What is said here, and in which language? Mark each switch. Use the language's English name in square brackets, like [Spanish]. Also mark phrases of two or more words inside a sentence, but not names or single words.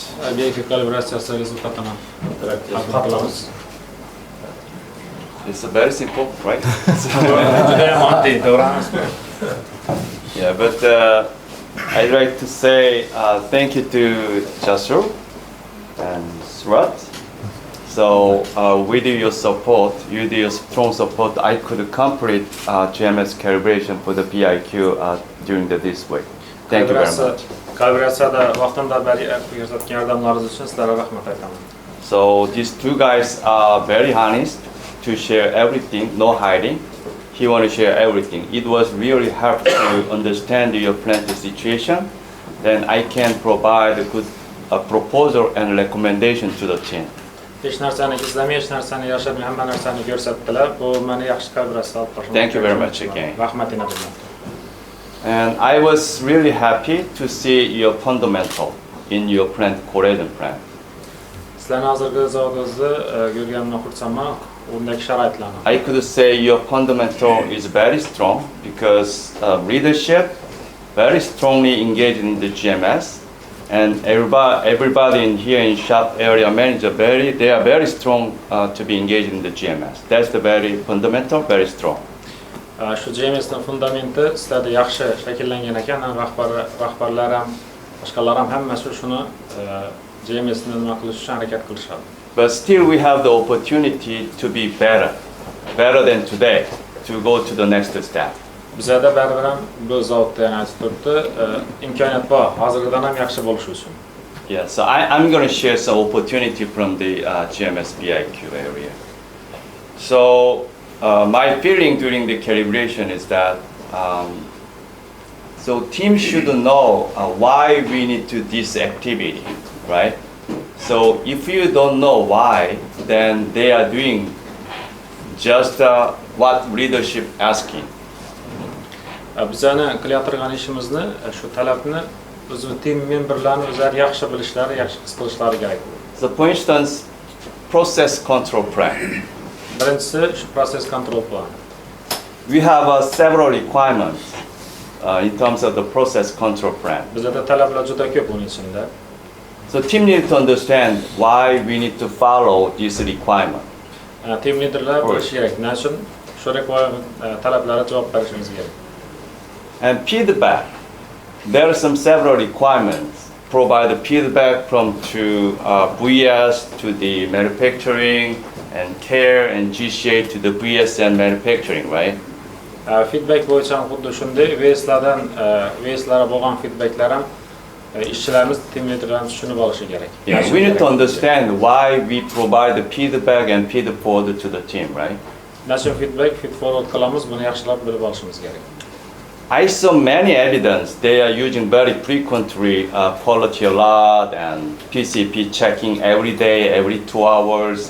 [Uzbek] BIQ kalibratsiyasi rezultatini qilamiz. [English] It's very simple, right? [Uzbek] Juda ham oddiy, to'g'rimi? [English] Yeah, but I'd like to say thank you to Jasur and Surat. So with your support, with your strong support, I could complete GMS calibration for the BIQ during this week. Thank you very much. [Uzbek] Kalibratsiyada vaqtinda beri ko'rsatgan yordamlaringiz uchun sizlarga rahmat aytaman. [English] So these two guys are very honest to share everything, no hiding. He want to share everything. It was really hard to understand your plant situation. Then I can provide a good proposal and recommendation to the team. [Uzbek] Hech narsani gizlamay, hech narsani yashirmay, hamma narsani ko'rsatdilar. Bu meni yaxshi kalibratsiya olib qo'shdi. [English] Thank you very much again. [Uzbek] Rahmatini bilaman. [English] And I was really happy to see your fundamental in your plant, Xorazm plant. [Uzbek] Sizlarni hozirgi zavodingizni ko'rganimdan xursandman. Undagi sharoitlarni. [English] I could say your fundamental is very strong because leadership very strongly engaged in the GMS, and everybody in here in shop area manager they are very strong to be engaged in the GMS. That's the very fundamental, very strong. [Uzbek] Shu GMSning fundamenti sizlarda yaxshi shakllangan ekan. Rahbarlar ham, boshqalar ham hammasi shuni GMSni nima qilish uchun harakat qilishadi. [English] But still we have the opportunity to be better than today, to go to the next step. [Uzbek] Bizada baribir ham bu zavodda yana aytib turibdi, imkoniyat bor, hozirgidan ham yaxshi bo'lish uchun. [English] Yeah, so I'm going to share some opportunity from the GMS BIQ area. So my feeling during the calibration is that so team should know why we need to this activity, right? So if you don't know why, then they are doing just what leadership asking. [Uzbek] Bizani qilayotgan ishimizni, shu talabni o'zi [English] team memberlarni [Uzbek] o'zlari yaxshi bilishlari, yaxshi his qilishlari kerak. [English] So for instance, process control plan. [Uzbek] Birinchisi shu [English] process control plan. We have several requirements in terms of the process control plan. [Uzbek] Bizada talablar juda ko'p uning ichida. [English] So team needs to understand why we need to follow this requirement. Team leaderlar [Uzbek] bilishi kerak. Nechun shu talablarga javob berishimiz kerak. [English] And feedback. There are several requirements. Provide feedback from to VS to the manufacturing and care and GCA to the VS and manufacturing, right? [Uzbek] Feedback bo'yicha xuddi shunday. VS'larga bo'lgan feedbacklar ham ishchilarimiz [English] team leaderlarimiz [Uzbek] tushunib olishi kerak. [English] Yeah, we need to understand why we provide the feedback and feed forward to the team, right? [Uzbek] Nechun [English] feedback, feed forward [Uzbek] qilamiz, buni yaxshilab bilib olishimiz kerak. [English] I saw many evidence they are using very frequently quality alert and PCP checking every day, every 2 hours.